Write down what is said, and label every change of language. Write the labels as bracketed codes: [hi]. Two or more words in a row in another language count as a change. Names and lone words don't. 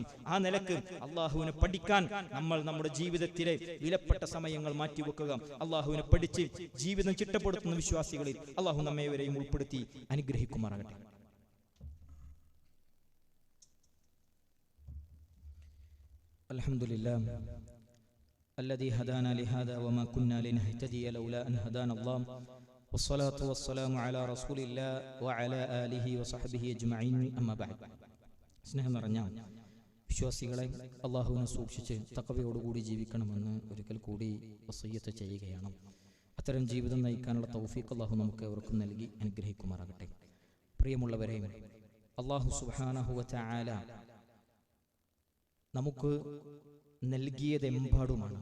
[ml] ആ നിലക്ക് അള്ളാഹുവിനെ പഠിക്കാൻ നമ്മൾ നമ്മുടെ ജീവിതത്തിലെ വിലപ്പെട്ട സമയങ്ങൾ മാറ്റിവെക്കുക. അള്ളാഹുവിനെ പഠിച്ച് ജീവിതം ചിട്ടപ്പെടുത്തുന്ന വിശ്വാസികളിൽ അള്ളാഹു നമ്മേവരെയും ഉൾപ്പെടുത്തി അനുഗ്രഹിക്കുമാറാകട്ടെ. [ar] അൽഹംദുലില്ലാഹ് الذي هدانا لهذا وما كنا لنهتدي لولا أن هدانا الله والصلاة والسلام على رسول الله وعلى آله وصحبه أجمعين أما بعد. [ml] സ്നേഹം നിറഞ്ഞ വിശ്വാസികളെ, അള്ളാഹുവിനെ സൂക്ഷിച്ച് തഖ്വയോടുകൂടി ജീവിക്കണമെന്ന് ഒരിക്കൽ കൂടി വസിയ്യത്ത് ചെയ്യുകയാണ്. അത്തരം ജീവിതം നയിക്കാനുള്ള തൗഫീഖ് അള്ളാഹു നമുക്ക് ഏവർക്കും നൽകി അനുഗ്രഹിക്കുമാറാകട്ടെ. പ്രിയമുള്ളവരെ, അള്ളാഹു [ar] سبحانه وتعالى [ml] നമുക്ക് നൽകിയതെമ്പാടുമാണ്.